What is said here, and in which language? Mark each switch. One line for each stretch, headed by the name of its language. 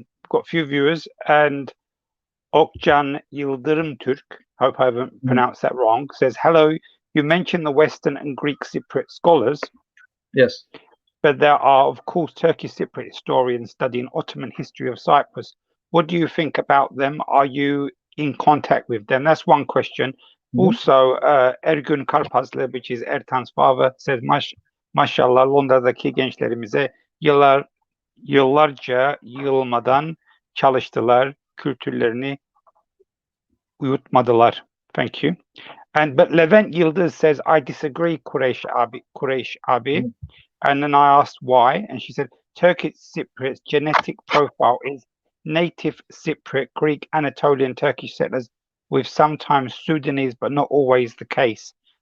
English: Got a few viewers, and Okcan Yıldırım Türk, hope I haven't pronounced that wrong, says, hello, you mentioned the Western and Greek Cypriot scholars. Yes. But there are, of course, Turkish Cypriot historians studying Ottoman history of Cyprus. What do you think about them? Are you in contact with them? That's one question.
Turkish: Also, Ergun Karpazlı,
English: which is Ertan's father, says,
Turkish: Maşallah Londra'daki gençlerimize yıllarca yılmadan çalıştılar, kültürlerini uyutmadılar.
English: Thank you. But Levent Yıldız says, I disagree, Quraysh Abi. And then I asked why, and she said, Turkish Cypriot's genetic profile is native Cypriot, Greek, Anatolian, Turkish settlers, with sometimes Sudanese, but not always the case.